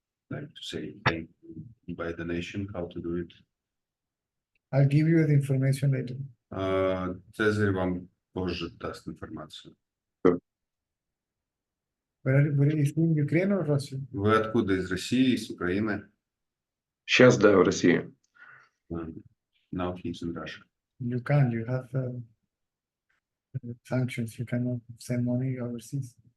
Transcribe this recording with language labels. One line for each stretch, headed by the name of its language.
English: like to say thank you by donation, how to do it. I'll give you the information later.
Russian: Цезарь вам позже даст информацию.
English: Where are you from Ukraine or Russia?
Russian: Вы откуда? Из России, из Украины? Сейчас, да, в России.
English: Now he's in Russia. You can't. You have sanctions. You cannot send money overseas.